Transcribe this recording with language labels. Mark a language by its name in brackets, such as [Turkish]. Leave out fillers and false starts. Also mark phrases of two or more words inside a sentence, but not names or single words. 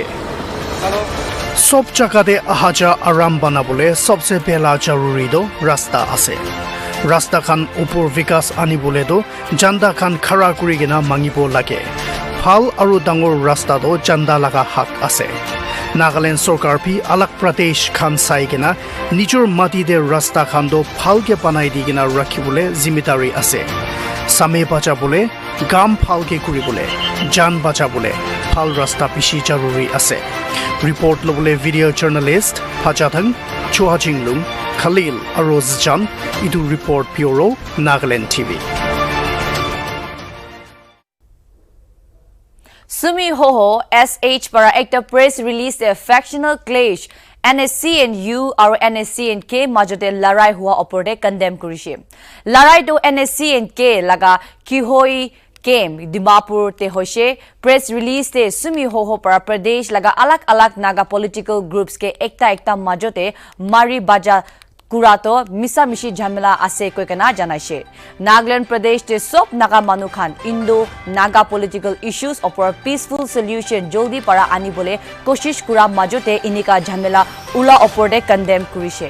[Naga Pidgin] Sob jagah de ahaja aram banabole sobse pehla jaruri do rasta ase. Rasta khan upor vikas anibole do janda khan khara kurigena mangibo lage. Phal aru dangor rasta do janda laga hak ase. Nagaland Sarkar pi alak Pradesh khan sai kena nijor mati de rasta khan do phalke panai di kena rakhibole zimmedari ase. Same bacha bole gam phalke kuribole jan bacha bole phal rasta pishi jaruri ase. Report lobole [English] video journalist [Naga Pidgin] Phachathang Chuhajinglung Khalil Arozjan idu [English] report bureau [Naga Pidgin] Nagaland TV. Sumi Hoho SH para ekta [English] press release [Naga Pidgin] the [English] factional clash [Naga Pidgin] NSC and U or NSC and K majote larai hua oporde condemn kurishe. Larai to NSC and K laga kihoi came Dimapur te hoishe [English] press release [Naga Pidgin] te Sumi Hoho para Pradesh laga alak naga [English] political groups [Naga Pidgin] ke ekta majote mari baja Kurato misa mishi jhamela ase koi kana janaise. Nagaland Pradesh te sop naga manu khan Indo Naga [English] political issues [Naga Pidgin] opor [English] peaceful solution [Naga Pidgin] joldi para ani bole koshish kura majote inika jhamela ula opor de condemn kurise.